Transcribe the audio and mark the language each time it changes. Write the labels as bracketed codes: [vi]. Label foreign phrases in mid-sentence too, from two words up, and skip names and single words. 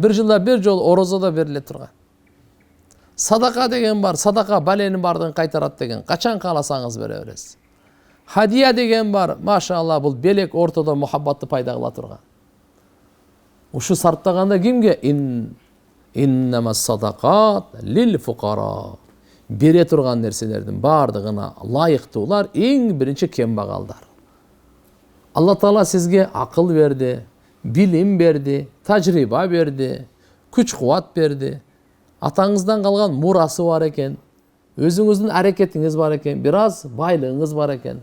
[ky] Бир жылда бир жолу орозодо бериле турган. Садака деген бар. Садака баленин бардыгын кайтарат деген. Качан кааласаңыз бере бересиз. Хадия деген бар. Машалла, бул белек ортодо мухаббатты пайда кыла турган. Ушу сарптаганда кимге? [ar] إنما الصدقات للفقراء. [ky] Бере турган нерселердин бардыгына лайыктуулар эң биринчи кембагалдар. Алла Таала сизге акыл берди, билим берди, тажрыйба берди, күч кубат берди. Атаңыздан калган мурасы бар экен. өзүңүздүн аракетиңиз бар экен, бир аз байлыгыңыз бар экен.